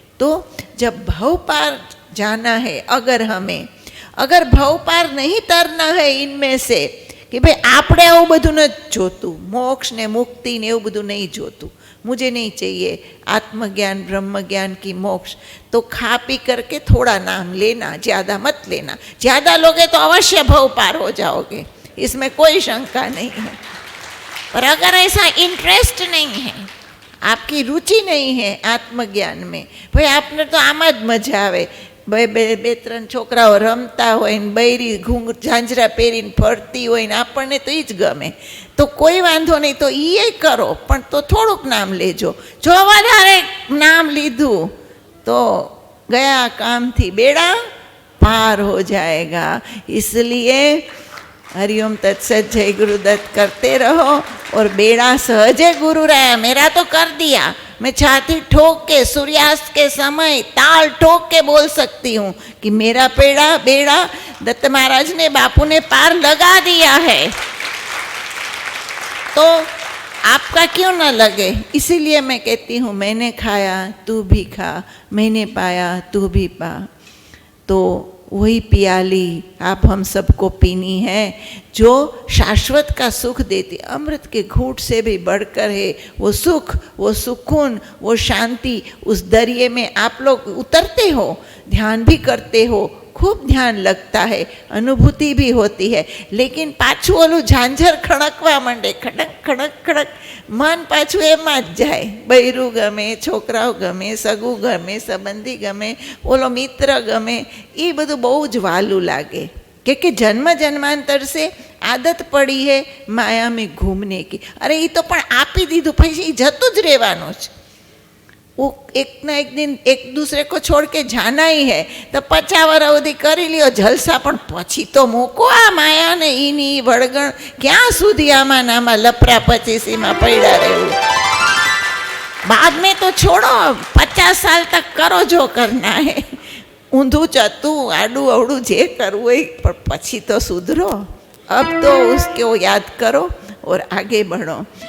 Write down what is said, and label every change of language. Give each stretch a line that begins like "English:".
Hindi: तो जब भव पार जाना है, अगर भव पार नहीं तरना है इनमें से कि भाई
Gujarati: આપણે આવું બધું નથી જોતું, મોક્ષ ને મુક્તિ ને એવું બધું નહીં જોતું,
Hindi: मुझे नहीं चाहिए आत्मज्ञान ब्रह्म ज्ञान की मोक्ष, तो खा पी करके थोड़ा नाम लेना, ज़्यादा मत लेना। ज़्यादा लोगे तो अवश्य भव पार हो जाओगे, इसमें कोई शंका नहीं है। पर अगर ऐसा इंटरेस्ट नहीं है, आपकी रुचि नहीं है आत्मज्ञान में,
Gujarati: भाई आपने तो आम ज मजा आवे, બે ત્રણ છોકરાઓ રમતા હોય ને બૈરી ઝાંઝરા પહેરીને ફરતી હોય ને આપણને તો એ જ ગમે, તો કોઈ વાંધો નહીં, તો એ કરો, પણ તો થોડુંક નામ લેજો। જો વધારે નામ લીધું તો ગયા કામથી બેડા
Hindi: पार हो जाएगा। इसलिए हरिओम तत्सत जय गुरुदत्त करते रहो और बेड़ा सहजे गुरु रहा। मेरा तो कर दिया, मैं छाती ठोक के सूर्यास्त के समय ताल ठोक के बोल सकती हूँ कि मेरा बेड़ा दत्त महाराज ने बापू ने पार लगा दिया है, तो आपका क्यों ना लगे। इसीलिए मैं कहती हूँ मैंने खाया तू भी खा, मैंने पाया तू भी पा। तो वही पियाली आप हम सबको पीनी है जो शाश्वत का सुख देती, अमृत के घूंट से भी बढ़कर है वो सुख, वो सुकून, वो शांति। उस दरिये में आप लोग उतरते हो, ध्यान भी करते हो, खूब ध्यान लगता है, अनुभूति भी होती है,
Gujarati: लेकिन पाछું ઓલું ઝાંઝર ખણકવા માંડે, ખડક ખડક ખડક, મન પાછું એમાં જ જાય. બૈરું ગમે, છોકરાઓ ગમે, સગું ગમે, સંબંધી ગમે, ઓલો મિત્ર ગમે, એ બધું બહુ જ વાલું લાગે.
Hindi: कि जन्म जन्मांतर से आदत पड़ी है माया में घूमने की.
Gujarati: अरे ये तो पण आपी दीधुं, પછી જતું જ રહેવાનું છે.
Hindi: वो एक ना एक दिन एक दूसरे को छोड़ के जाना ही है, तो
Gujarati: 50 વર્ષ સુધી કરી લ્યો જલસા, પણ પછી તો મૂકો આ માયા ને ઈની વળગણ. ક્યાં સુધી આમાં નામાં લપરા પચીસીમાં પડ્યા રહેવું?
Hindi: बाद में तो छोड़ो, 50 साल तक करो जो करना है, ऊंधू चतू आडू अवड़ू
Gujarati: जे करવું હોય,
Hindi: पर પછી तो सुधरो. अब तो उसको याद करो और आगे बढ़ो.